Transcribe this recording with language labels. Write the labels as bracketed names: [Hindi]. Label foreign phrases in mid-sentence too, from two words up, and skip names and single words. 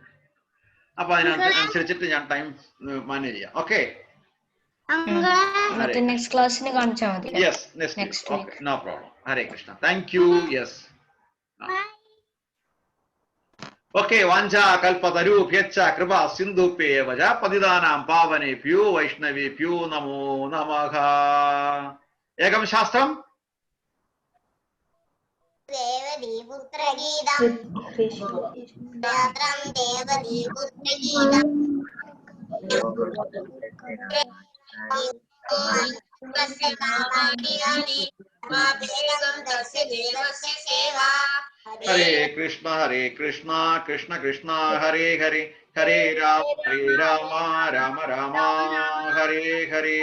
[Malayalam] അപ്പൊ അതിനനുസരിച്ചിട്ട് ഞാൻ [English] time manage [Malayalam] ചെയ്യാം. ഓക്കെ, [English] next classന് [Malayalam] കാണിച്ചാൽ മതി. [English] Yes, next week. No problem. [Sanskrit] ഹരേ കൃഷ്ണ. [English] Thank you. Yes. [Sanskrit] ഓക്കെ. വാഞ്ചാ കൽപതരൂഭ്യശ്ച കൃപാ സിന്ധുഭ്യേവ ച പതിതാനാം പാവനേഭ്യോ വൈഷ്ണവേഭ്യോ നമോ നമഃ. ഏകം ശാസ്ത്രം ദേവദീപുത്രഗീതം ദേവദീപുത്രഗീതം ഹരേ കൃഷ്ണ കൃഷ്ണ കൃഷ്ണ ഹരേ ഹരേ, ഹരേ രാമ രാമ രാമ ഹരേ ഹരേ.